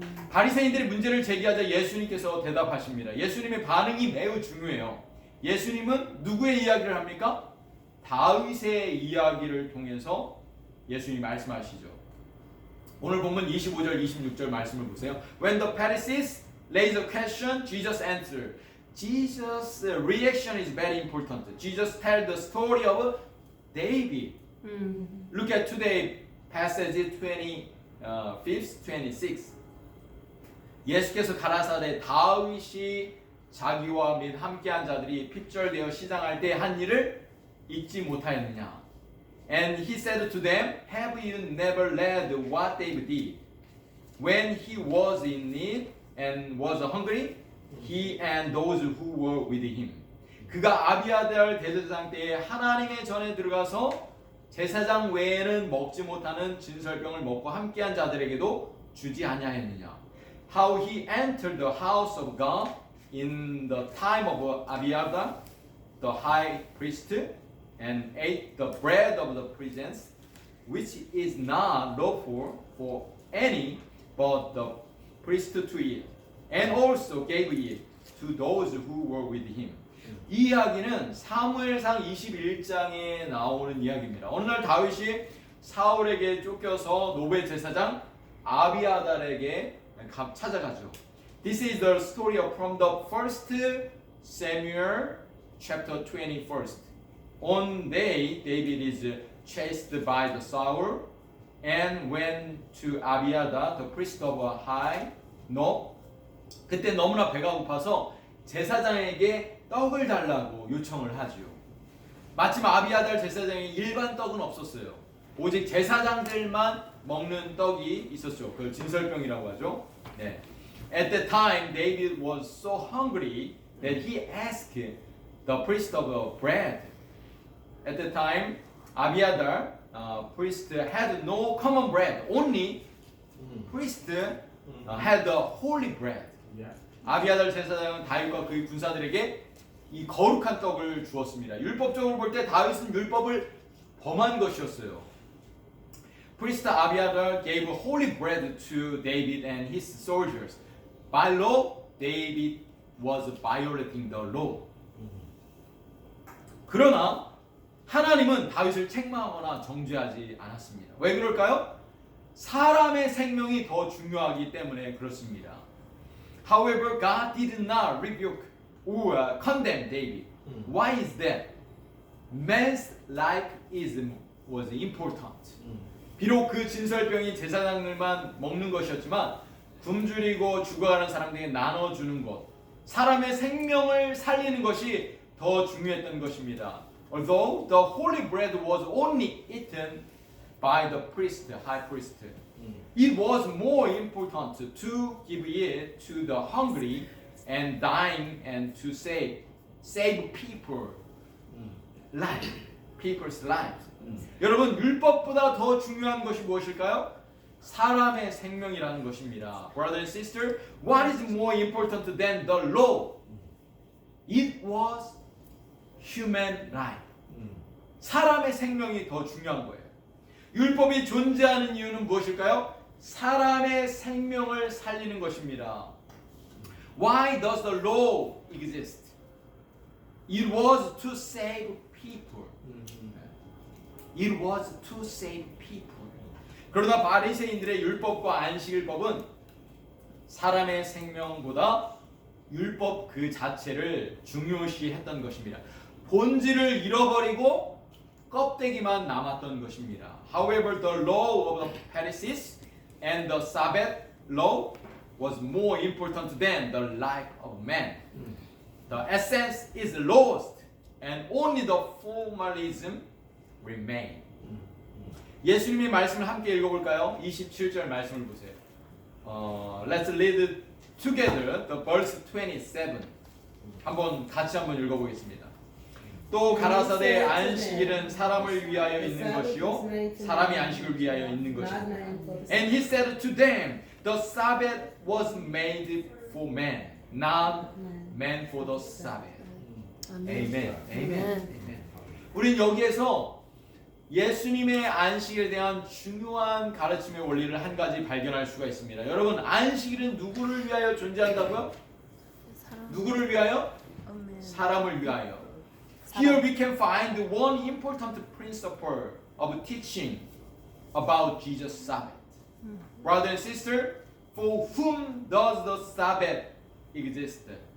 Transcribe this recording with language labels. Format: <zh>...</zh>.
<ko>바리새인들이 문제를 제기하자 예수님께서 대답하십니다. 예수님의 반응이 매우 중요해요. 예수님은 누구의 이야기를 합니까? 다윗의 이야기를 통해서 예수님이 말씀하시죠. 오늘 본문 25절, 26절 말씀을 보세요.</ko> <en>When the Pharisees raised a question, Jesus answered. Jesus' reaction is very important. Jesus tells the story of David. Look at today passage 25, 26.</en> <ko>예수께서 가라사대 다윗이 자기와 및 함께한 자들이 핍절되어 시장할 때 한 일을 잊지 못하였느냐.</ko> <en>And he said to them, Have you never read what David did? When he was in need and was hungry, he and those who were with him.</en> <ko>그가 아비아달 대제사장 때에 하나님의 전에 들어가서 제사장 외에는 먹지 못하는 진설병을 먹고 함께한 자들에게도 주지 아니하였느냐.</ko> <en>How he entered the house of God in the time of Abiathar, the high priest, and ate the bread of the presence, which is not lawful for any but the priest to eat, and also gave it to those who were with him.</en> <ko>이 이야기는 사무엘상 21장에 나오는 이야기입니다. 어느 날 다윗이 사울에게 쫓겨서 노베 제사장 아비아달에게 찾아가죠.</ko> <en>This is the story from the first Samuel chapter 21. On day David is chased by the Saul and went to Abiathar, the priest of High Nob.</en> <ko>그때 너무나 배가 고파서 제사장에게 떡을 달라고 요청을 하죠. 마침 아비아달 제사장에 일반 떡은 없었어요. 오직 제사장들만 먹는 떡이 있었죠. 그걸 진설병이라고 하죠. 네.</ko> <en>At the time, David was so hungry that he asked the priest of bread. At the time, Abiathar priest had no common bread. Only priest had the holy bread. Yeah.</en> <ko>아비아달 제사장은 다윗과 그의 군사들에게 이 거룩한 떡을 주었습니다. 율법적으로 볼 때 다윗은 율법을 범한 것이었어요.</ko> <en>Priest Abiathar gave holy bread to David and his soldiers. By law, David was violating the law.</en> <ko>그러나 하나님은 다윗을 책망하거나 정죄하지 않았습니다. 왜 그럴까요? 사람의 생명이 더 중요하기 때문에 그렇습니다.</ko> <en>However, God did not rebuke or condemn David. Why is that? Man's life was important.</en> <ko>비록 그 진설병이 제사장들만 먹는 것이었지만 굶주리고 죽어가는 사람들에게 나눠주는 것, 사람의 생명을 살리는 것이 더 중요했던 것입니다.</ko> <en>Although the holy bread was only eaten by the priest, high priest, it was more important to give it to the hungry and dying and to save people life, people's lives.</en> <ko>여러분, 율법보다 더 중요한 것이 무엇일까요? 사람의 생명이라는 것입니다.</ko> <en>Brother and sister, what is more important than the law? It was human life.</en> <ko>사람의 생명이 더 중요한 거예요. 율법이 존재하는 이유는 무엇일까요? 사람의 생명을 살리는 것입니다.</ko> <en>Why does the law exist? It was to save people. It was to save people.</en> <ko>그러나 바리새인들의 율법과 안식일법은 사람의 생명보다 율법 그 자체를 중요시했던 것입니다. 본질을 잃어버리고 껍데기만 남았던 것입니다.</ko> <en>However, the law of the Pharisees and the Sabbath law was more important than the life of man. The essence is lost, and only the formalism remain.</en> <ko>예수님의 말씀을 함께 읽어볼까요? 27절 말씀을 보세요.</ko> <en>Let's read together the verse 27.</en> <ko>같이 한번 읽어보겠습니다. 또 가라사대 안식일은 사람을 위하여 있는 것이요 사람이 안식을 위하여 있는 것입니다.</ko> <en>And he said to them, the Sabbath was made for man, not man for the Sabbath. Amen. Amen.</en> <ko>우린 여기에서 예수님의 안식일에 대한 중요한 가르침의 원리를 한 가지 발견할 수가 있습니다. 여러분, 안식일은 누구를 위하여 존재한다고요? 누구를 위하여? 사람을 위하여.</ko> <en>Here we can find one important principle of teaching about Jesus' Sabbath. Brother and sister, for whom does the Sabbath exist?</en>